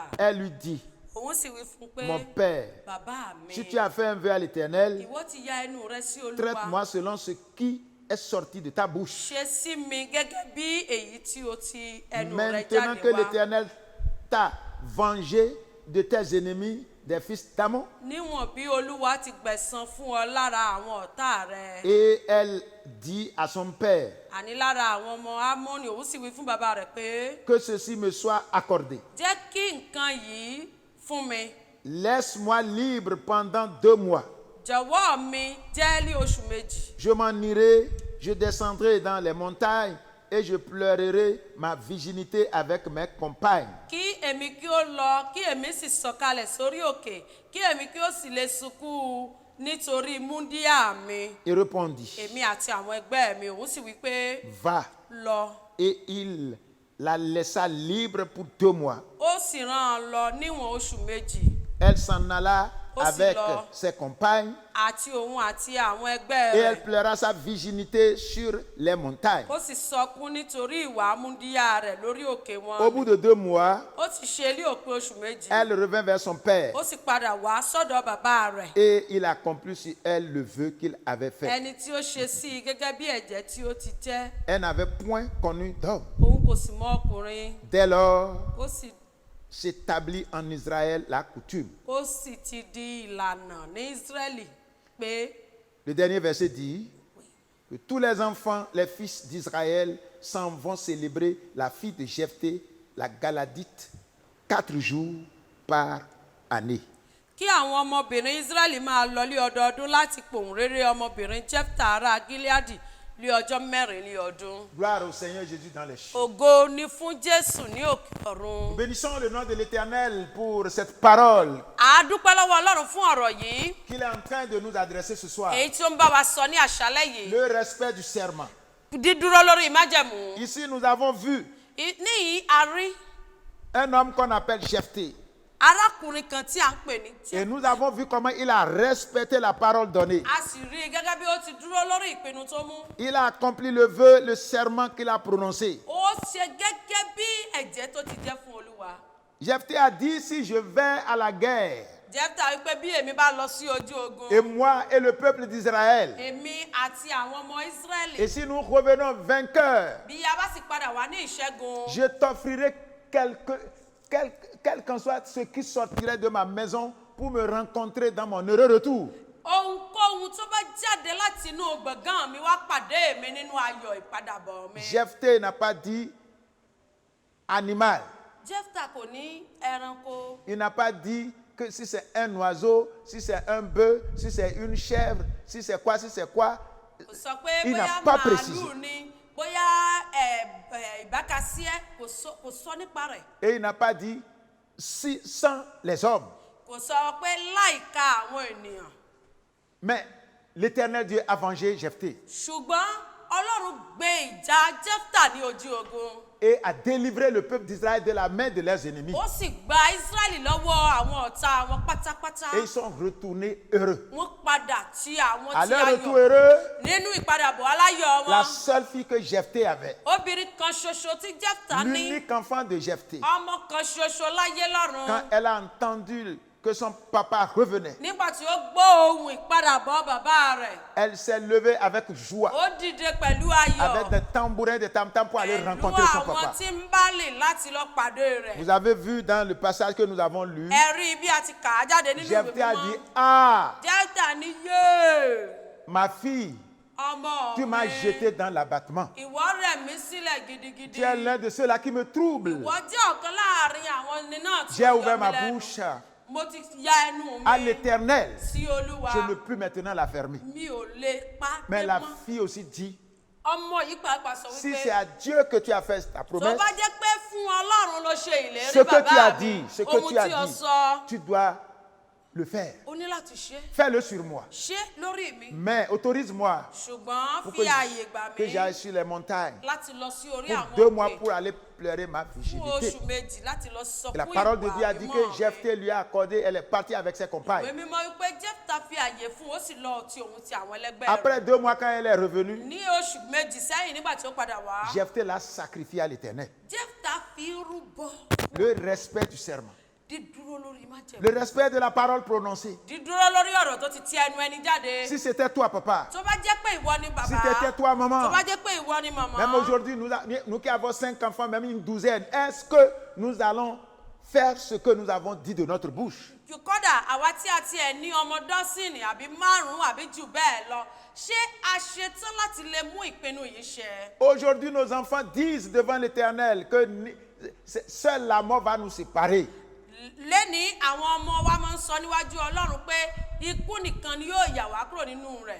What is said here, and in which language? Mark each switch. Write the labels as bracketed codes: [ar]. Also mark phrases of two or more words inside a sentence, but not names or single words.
[fr] Elle lui dit, [yo] Òun sì wí fún pé, [fr] mon père, [yo] bàbá mi, [fr] si tu as fait un vœu à l'Éternel, [yo] ìwọ ti ya ẹnu rẹ sí Olúwa. [fr] traite-moi selon ce qui est sorti de ta bouche. [yo] Ṣe sí mi gẹ́gẹ́ bí èyí tí o ti ẹnu rẹ [fr] Maintenant [yo] jáde [fr] que [yo] wá. [fr] l'Éternel t'a vengé de tes ennemis, des fils d'Amon. [yo] Níwọ̀n bí Olúwa ti gbẹ̀san fún ọ lára àwọn ọ̀tá rẹ. [fr] Et elle dit à son père, [yo] Àní lára àwọn ọmọ Ammoni, òun sì wí fún bàbá rẹ̀ pé, [fr] que ceci me soit accordé. [yo] jẹ́ kí nǹkan yìí fún mi. [fr] Laisse-moi libre pendant 2 mois. [yo] Jọ̀wọ́ mi jẹ́ ní oṣù méjì. [fr] Je m'en irai, je descendrai dans les montagnes et je pleurerai ma virginité avec mes compagnes. [yo] Kí èmi kí ó lọ, kí èmi sì sọ̀kalẹ̀ sórí òkè, kí èmi kí ó sì lè sunkún nítorí múndíá mi. [fr] Et répondit, [yo] Èmi àti àwọn ẹgbẹ́ mi, òun sì wí pé, [fr] va. [yo] lọ. [fr] Et il la laissa libre pour 2 mois. [yo] Ó sì rán an lọ níwọ̀n oṣù méjì. [fr] Elle s'en alla Aussi avec là. ses compagnes [yo] Àti òun àti àwọn ẹgbẹ́ [fr] et elle [yo] rẹ̀. [fr] pleura sa virginité sur les montagnes. [yo] Ó sì sọkún nítorí ìwà múndíá rẹ̀ lórí òkè [fr] Au [yo] wọn. [fr] bout de 2 mois, [yo] Ó ti ṣe ní òpin oṣù méjì. [fr] elle revint vers son père [yo] Ó sì padà wá sọ́dọ̀ bàbá rẹ̀. [fr] et il accomplit sur elle le vœu qu'il avait fait. [yo] Ẹni tí ó ṣe sí i gẹ́gẹ́ bí ẹ̀jẹ̀ tí ó ti jẹ́. [fr] Elle n'avait point connu d'homme. [yo] Òun kò sì mọ ọkùnrin. [fr] Dès lors, [yo] Ó sì [fr] s'établit en Israël la coutume. [yo] ó sì ti di ìlànà ní Ísírẹ́lì pé [fr] Le dernier verset dit que tous les enfants, les fils d'Israël, s'en vont célébrer la fille de Jephthé, la Galadite, 4 jours par année. [yo] kí àwọn ọmọbìnrin Ísírẹ́lì máa lọ lé ọdọọdún láti pòun réré ọmọbìnrin Jẹ́fítà ará Gíleádì lé ọjọ́ 4 lé ọdún. [fr] Gloire au Seigneur Jésus dans les cieux. [yo] Ògo ni fún Jésù ní òkè ọ̀run. [fr] Bénissons le nom de l'Éternel pour cette parole [yo] A dúpẹ́ lọ́wọ́ Ọlọ́run fún ọ̀rọ̀ yìí, [fr] qu'il est en train de nous adresser ce soir. [yo] èyí tí ó ń bá wa sọ ní àṣálẹ́ yìí. [fr] Le respect du serment. [yo] Dídúró lórí ìmájẹ̀mú. [fr] Ici, nous avons vu [yo] Níyìí a rí [fr] un homme qu'on appelle Jephthé. [yo] arákùnrin kan tí à ń pè ní [fr] Et nous avons vu comment il a respecté la parole donnée. [yo] a sì rí i gẹ́gẹ́ bí ó ti dúró lórí ìpinnu tó mú. [fr] Il a accompli le vœu, le serment qu'il a prononcé. [yo] Ó ṣe gẹ́gẹ́ bí ẹ̀jẹ́ tó ti jẹ́ fún Olúwa. [fr] Jephthé a dit, si je vais à la guerre, [yo] Jẹ́fítà wípé bí èmi bá lọ sí ojú ogun, [fr] et moi et le peuple d'Israël, [yo] èmi àti àwọn ọmọ Ísírẹ́lì, [fr] et si nous revenons vainqueurs, [yo] bí a bá sì padà wá ní ìṣẹ́gun, [fr] je t'offrirai quel qu'en soit ce qui sortirait de ma maison pour me rencontrer dans mon heureux retour. [yo] ohunkóhun tó bá jáde láti inú gbọ̀ngàn mi wá pàdé mi nínú ayọ̀ ìpadàbọ̀ mi. [fr] Jephthé n'a pas dit animal. [yo] Jẹ́fítà kò ní ẹranko. [fr] Il n'a pas dit que si c'est un oiseau, si c'est un bœuf, si c'est une chèvre, si c'est quoi, [yo] Kò sọ pé [fr] Il n'a [yo] bóyá [fr] pas [yo] màálù [fr] précisé. [yo] ni, bóyá ìbákasíẹ́, kò sọ nípa rẹ̀. [fr] Et il n'a pas dit si sans les hommes. [yo] Kò sọ pé láìka àwọn ènìyàn. [fr] Mais l'Éternel Dieu a vengé Jephthé. [yo] Ṣùgbọ́n Ọlọ́run gbé ìjà Jẹ́fítà ní ojú ogun. [fr] et a délivré le peuple d'Israël de la main de leurs ennemis. [yo] Ó sì gba Ísírẹ́lì lọ́wọ́ àwọn ọ̀tá wọn pátápátá. [fr] Et ils sont retournés heureux. [yo] Wọ́n padà tí àwọn [fr] À [yo] tí [fr] leur [yo] a [fr] retour [yo] yọ̀. [fr] heureux, [yo] Nínú ìpadàbọ̀ aláyọ̀ [fr] la [yo] wọn, [fr] seule fille que Jephthé avait, [yo] obìnrin kan ṣoṣo tí Jẹ́fítà ní, [fr] l'unique enfant de Jephthé, [yo] ọmọ kan ṣoṣo láyé lọ́run. [fr] quand elle a entendu que son papa revenait, [yo] Nígbà tí ó gbọ́ ohùn ìpadàbọ̀ bàbá rẹ̀, [fr] elle s'est levée avec joie, [yo] ó dìde pẹ̀lú ayọ̀. [fr] avec des tambourins, des tam-tams pour aller [yo] Pẹ̀lú [fr] rencontrer son [yo] àwọn [fr] papa. [yo] tí ń bá lè láti lọ pàdé rẹ̀. [fr] Vous avez vu dans le passage que nous avons lu, [yo] Ẹ rí bí a ti kà á jáde nínú ìwé [fr] Jephthé a dit, [yo] mímọ́. ah, Jẹ́fítà ní yéè. [fr] ma fille, [yo] Ọmọ [fr] tu m'as [yo] mi, [fr] jeté dans l'abattement. [yo] ìwọ rẹ̀ mí sílẹ̀ [fr] Tu [yo] gidigidi. [fr] es l'un de ceux-là qui me troublent. [yo] Ìwọ jẹ́ ọ̀kan láàrin àwọn ẹni náà tí [fr] J'ai [yo] ó yọ [fr] ouvert [yo] mí [fr] ma [yo] lẹ́nu. [fr] bouche [yo] Mo ti ya ẹnu [fr] à [yo] mi [fr] l'Éternel. [yo] sí Olúwa. [fr] Je ne peux plus maintenant la fermer. [yo] Mi ò lè pa [fr] Mais [yo] pé [fr] la [yo] mọ́. [fr] fille aussi dit, [yo] Ọmọ yìí pàápàá sọ [fr] si [yo] wípé [fr] c'est à Dieu que tu as fait ta [yo] tó [fr] promesse, [yo] bá jẹ́ pé fún Ọlọ́run ló ṣe ìlérí [fr] ce que tu as [yo] bàbá mi, [fr] dit, ce que [yo] ohun [fr] tu as [yo] tí o [fr] dit, [yo] sọ, [fr] tu dois le faire. [yo] o ní láti ṣe. [fr] Fais-le sur moi. [yo] Ṣé lórí mi. [fr] Mais autorise-moi [yo] Ṣùgbọ́n [fr] pour [yo] fi ààyè gbà [fr] que [yo] mí [fr] j'aille sur les montagnes [yo] láti lọ sí orí [fr] pour [yo] àwọn [fr] 2 mois [yo] òkè [fr] pour aller pleurer ma [yo] fún [fr] virginité. [yo] oṣù méjì láti lọ sọ [fr] Et la [yo] fún [fr] parole de Dieu a [yo] ìwà [fr] dit [yo] mímọ́ [fr] que [yo] mi. [fr] Jephthé lui a accordé, elle est partie avec ses [yo] Ìwé [fr] compagnes. [yo] mímọ́ wípé Jẹ́fítà fi àyè fún ó sì lọ ti òun ti àwọn ẹlẹgbẹ́ rẹ̀. [fr] Après 2 mois, quand elle est revenue, [yo] Ní oṣù méjì sẹ́yìn nígbà tí ó padà wá, [fr] Jephthé l'a sacrifié à l'Éternel. [yo] Jẹ́fítà fi rúbọ [fr] Le respect du serment. [yo] dídúró lórí májẹ̀mú. [fr] Le respect de la parole prononcée. [yo] Dídúró lórí ọ̀rọ̀ tó ti ti ẹnu ẹni jáde. [fr] Si c'était toi, papa, [yo] Tó bá jẹ́ pé ìwọ ni [fr] si [yo] bàbá. [fr] c'était toi, [yo] Tó [fr] maman, [yo] bá jẹ́ pé ìwọ ni màmá. [fr] même aujourd'hui, nous qui avons 5 enfants, même une douzaine, est-ce que nous allons faire ce que nous avons dit de notre bouche? [yo] Kódà àwa tí a tiẹ̀ ní ọmọ dọ́sìnì àbí márùn-ún àbí jù bẹ́ẹ̀ lọ, ṣé a ṣetán láti lè mú ìpinnu yìí ṣẹ? [fr] Aujourd'hui, nos enfants disent devant l'Éternel que seule la mort va nous séparer. [yo] Lẹ́ni àwọn ọmọ wa máa ń sọ níwájú Ọlọ́run pé ikú nìkan ni yóò yà wá kúrò nínú rẹ̀.